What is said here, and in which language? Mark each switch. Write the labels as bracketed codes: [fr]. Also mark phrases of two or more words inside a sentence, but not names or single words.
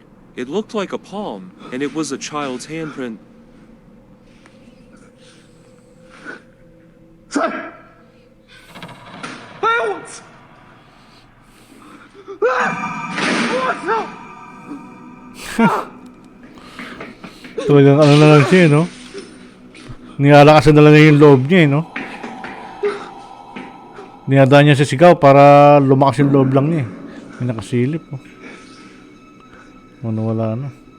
[en] It looked like a palm, and it was a child's handprint. [zh] 在！哎呦我操！啊！我操！ [tl] Talagang ano na lang siya, no? Nilalakasan na lang niya yung loob niya, no? Niyadaan niya sa sigaw para lumakas yung loob lang niya. May nakasilip, oh. Wala na.